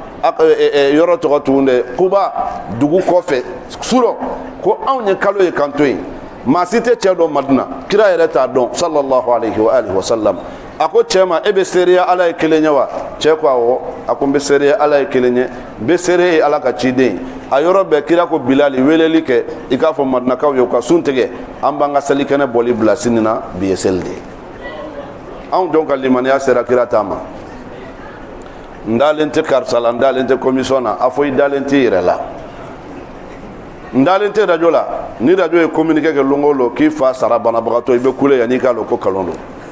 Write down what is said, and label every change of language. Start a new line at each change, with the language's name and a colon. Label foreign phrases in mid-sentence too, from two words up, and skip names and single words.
Bambara: yɔrɔ tɔgɔ tugun dɛ Kuba dugu kɔfɛ surɔ ko anw ye kalo ye kan to yen maa si tɛ cɛ dɔn Madina kira yɛrɛ t'a dɔn
Arabic: صلى الله عليه وعلى آله وسلم
Bambara: a ko cɛ ma e bɛ seereya ala ye kelen ye wa cɛ ko awɔ a ko n bɛ seereya ala ye kelen ye n bɛ seere ye ala ka ciden a yɔrɔ bɛɛ kira ko Bilali weleli kɛ i k'a fɔ Madinakaw ye u ka sun tigɛ an b'an ka selikɛnɛ bɔli bila sini na bi ye seli de ye anw dɔn ka limaniya sera kira ta ma n dalen tɛ karisa la n dalen tɛ commission na a fɔ i dalen tɛ i yɛrɛ la n dalen tɛ radio la ni radio ye communiqué kɛ longo lo k'i fa sara banabagatɔ i bɛ kule yanni i k'a lɔn ko kalon don